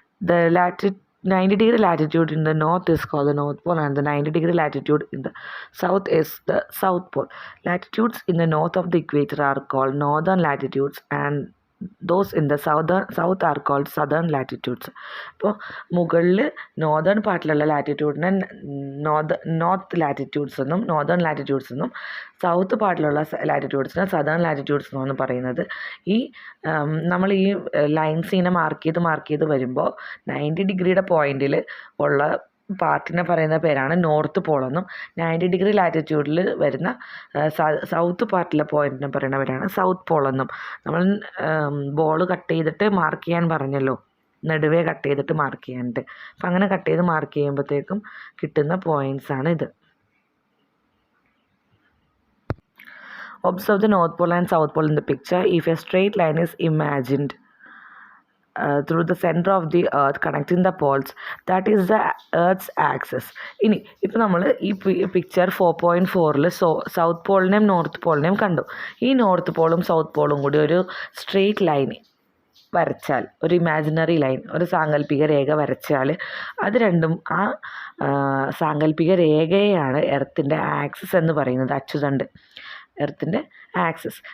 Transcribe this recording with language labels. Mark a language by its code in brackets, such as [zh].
[en] The 90-degree latitude in the north is called the North Pole, and the 90-degree latitude in the south is the South Pole. Latitudes in the north of the equator are called northern latitudes, and those in the south are called southern latitudes. [ml] അപ്പോൾ മുകളിൽ northern പാർട്ടിലുള്ള ലാറ്റിറ്റ്യൂഡിനെ north latitudes എന്നും northern latitudes എന്നും south പാർട്ടിലുള്ള ലാറ്റിറ്റ്യൂഡ്സിനെ southern latitudes എന്നാണ് പറയുന്നത്. ഈ നമ്മൾ ഈ lines ഇങ്ങനെ മാർക്ക് ചെയ്ത് വരുമ്പോൾ 90-ഡിഗ്രിയുടെ പോയിന്റിൽ ഉള്ള പാർട്ടിനെ പറയുന്ന പേരാണ് നോർത്ത് പോളെന്നും 90-ഡിഗ്രി ലാറ്റിറ്റ്യൂഡിൽ വരുന്ന സൗത്ത് പാർട്ടിലെ പോയിന്റിനെ പറയുന്ന പേരാണ് സൗത്ത് പോളെന്നും. നമ്മൾ ബോൾ കട്ട് ചെയ്തിട്ട് മാർക്ക് ചെയ്യാൻ പറഞ്ഞല്ലോ, നടുവേ കട്ട് ചെയ്തിട്ട് മാർക്ക് ചെയ്യാനായിട്ട്. അപ്പം അങ്ങനെ കട്ട് ചെയ്ത് മാർക്ക് ചെയ്യുമ്പോഴത്തേക്കും കിട്ടുന്ന പോയിന്റ്സ് ആണ് ഇത്. [en] Observe the North Pole and South Pole in the picture. If a straight line is imagined through the center of the earth connecting the poles, that is the earth's axis. [ml] ഇനി ഇപ്പോൾ നമ്മൾ ഈ picture 4.4ൽ south പോളിനെയും north പോളിനെയും കണ്ടു. ഈ north പോളും south പോളും കൂടി ഒരു straight line വരച്ചാൽ, ഒരു ഇമാജിനറി ലൈൻ, ഒരു സാങ്കല്പിക രേഖ വരച്ചാൽ അത് രണ്ടും ആ സാങ്കല്പിക രേഖയെയാണ് എർത്തിൻ്റെ ആക്സിസ് എന്ന് പറയുന്നത്, അച്ചുതണ്ട്, എർത്തിൻ്റെ ആക്സിസ്.